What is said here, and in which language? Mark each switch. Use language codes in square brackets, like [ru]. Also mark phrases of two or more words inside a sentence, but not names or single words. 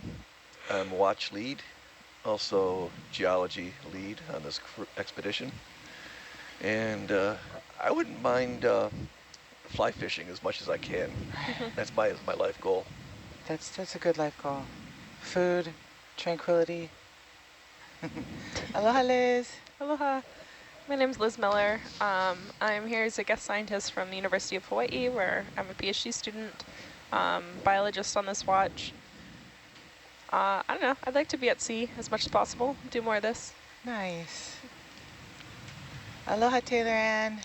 [en] I'm watch lead, also geology lead on this expedition. And I wouldn't mind fly fishing as much as I can. That's my life goal. That's a good life goal. Food, tranquility. Aloha, Liz. Aloha. My name's Liz Miller. I'm here as a guest scientist from the University of Hawaii, where I'm a PhD student, biologist on this watch. I don't know, I'd like to be at sea as much as possible, do more of this. Nice. Aloha, Taylor Ann.